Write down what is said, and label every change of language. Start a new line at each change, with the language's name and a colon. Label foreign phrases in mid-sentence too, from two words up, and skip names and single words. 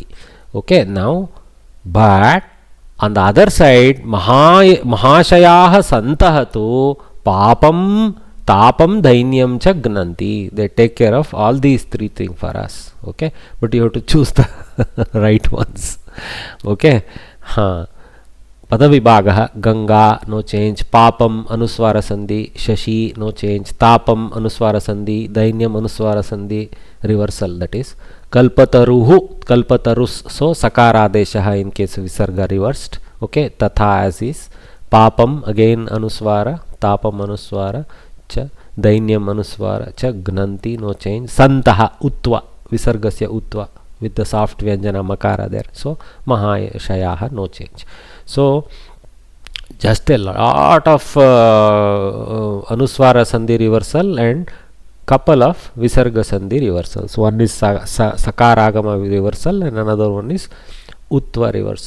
English: Okay, now, but on the other side,
Sanskrit: Mahashayaha Santahatu Papam Tapam Dainyam cha Gnanti.
English: They take care of all these three things for us. Okay, but you have to choose the right ones. Okay, Padavibhagaha, Ganga, no change. Papam,
Sanskrit: Anuswara Sandhi.
English: Shashi, no change. Tapam,
Sanskrit: Anuswara Sandhi.
English: Dainyam,
Sanskrit: Anuswara Sandhi.
English: Reversal, that is. Kalpataruhu, Kalpatarus. So, Sakaradeshaha in case of Visarga reversed. Okay, Tatha as is. Papam, again Anuswara. Tapam, Anuswara. Cha. Dainyam, Anuswara. Cha. Gnanti, no change. Santaha, Utva.
Sanskrit: Visargasya Utva.
English: With the soft
Sanskrit: Vyanjana Makara
English: there. So, Mahashayaha, no change. So, just a lot of
Sanskrit: Anuswara Sandhi
English: reversal and couple of
Sanskrit: Visarga Sandhi
English: reversals. One is Sakaragama reversal and another one is Utva reversal.